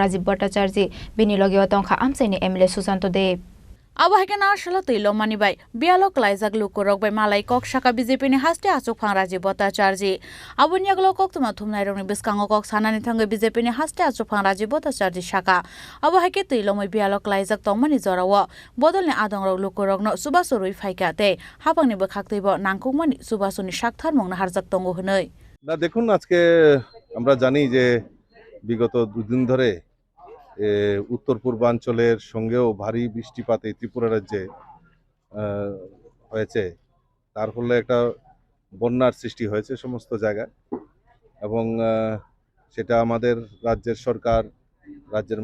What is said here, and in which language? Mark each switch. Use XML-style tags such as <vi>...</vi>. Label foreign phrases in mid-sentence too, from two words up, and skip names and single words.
<trp>Rajiv Bhattacharya bini logi otongkha amsani MLA Susanto Dev Abahikena shala tuilom mani bai bialok laijak lukorok bai malai kok shaka BJP ni hasda Asok Phang Rajiv Bhattacharya abuni aglok kok tuma thumnai rongni biskango kok sanani thangu BJP ni hasda Asok Phang Rajiv Bhattacharya shaka abahike tuilom bialok laijak tongmani jorawo bodolni adongrok lukorok no subasorui faikate habangni bokhakteibo nangkukmani সুবাসনী সাকথার মংনা হারজাক তঙ্গ হনই</trp> <bn>না দেখুন আজকে আমরা জানি যে বিগত দুদিন ধরে উত্তর পূর্বাঞ্চলের সঙ্গেও ভারী বৃষ্টিপাত এই ত্রিপুরা রাজ্যে হয়েছে তার ফলে একটা বন্যার সৃষ্টি হয়েছে সমস্ত জায়গায় এবং সেটা আমাদের রাজ্যের সরকার রাজ্যের</bn>